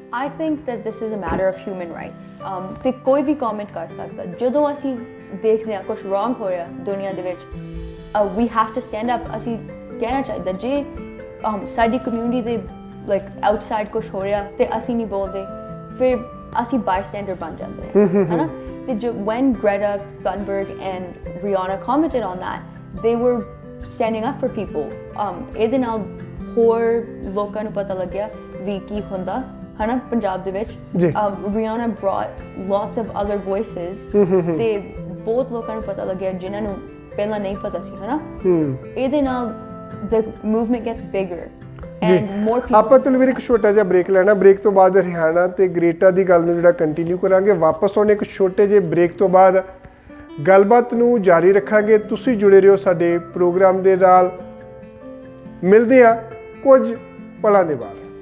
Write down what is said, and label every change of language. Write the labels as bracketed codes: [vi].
[en] I think that this is a matter of human rights. [pa] ਤੇ ਕੋਈ ਵੀ comment ਕਰ ਸਕਦਾ। ਜਦੋਂ ਅਸੀਂ ਦੇਖਦੇ ਹਾਂ ਕੁਝ ਰੋਂਗ ਹੋ ਰਿਹਾ ਦੁਨੀਆ ਦੇ ਵਿੱਚ, [en] We have to stand up. [pa] ਅਸੀਂ ਕਹਿਣਾ ਚਾਹੀਦਾ ਜੇ ਸਾਡੀ ਕਮਿਊਨਿਟੀ ਦੇ ਆਊਟਸਾਈਡ ਕੁਝ ਹੋ ਰਿਹਾ ਤੇ ਅਸੀਂ ਨਹੀਂ ਬੋਲਦੇ, ਫਿਰ ਅਸੀਂ ਬਾਈਸਟੈਂਡਰ ਬਣ ਜਾਂਦੇ ਹਾਂ, ਹੈ ਨਾ। [en] ਤੇ when Greta Thunberg and Rihanna commented on that, they were standing up for people। [pa] ਇਹਦੇ ਨਾਲ ਹੋਰ ਲੋਕਾਂ ਨੂੰ ਪਤਾ ਲੱਗਿਆ ਵੀ ਕੀ ਹੁੰਦਾ ਹੈ ਨਾ ਪੰਜਾਬ ਦੇ ਵਿੱਚ। [en] Rihanna brought lots of other voices [pa] ਤੇ ਬਹੁਤ ਲੋਕਾਂ ਨੂੰ ਪਤਾ ਲੱਗਿਆ ਜਿਨ੍ਹਾਂ ਨੂੰ ਪਹਿਲਾਂ ਨਹੀਂ ਪਤਾ ਸੀ, ਹੈ ਨਾ। ਇਹਦੇ ਨਾਲ [en] the movement gets bigger and more people। [pa] ਆਪਾਂ ਤਲਵੀਰ ਇੱਕ ਛੋਟਾ ਜਿਹਾ ਬ੍ਰੇਕ ਲੈਣਾ, ਬ੍ਰੇਕ ਤੋਂ ਬਾਅਦ ਰਿਹਾਨਾ ਤੇ ਗ੍ਰੇਟਾ ਦੀ ਗੱਲ ਨੂੰ ਜਿਹੜਾ ਕੰਟੀਨਿਊ ਕਰਾਂਗੇ। ਵਾਪਸ ਆਉਣੇ ਇੱਕ ਛੋਟੇ ਜਿਹੇ ਬ੍ਰੇਕ ਤੋਂ ਬਾਅਦ ਗੱਲਬਾਤ ਨੂੰ ਜਾਰੀ ਰੱਖਾਂਗੇ। ਤੁਸੀਂ ਜੁੜੇ ਰਹੋ ਸਾਡੇ ਪ੍ਰੋਗਰਾਮ ਦੇ ਨਾਲ। ਮਿਲਦੇ ਆ ਕੁਝ ਪਲਾਂ ਦੇ ਬਾਅਦ।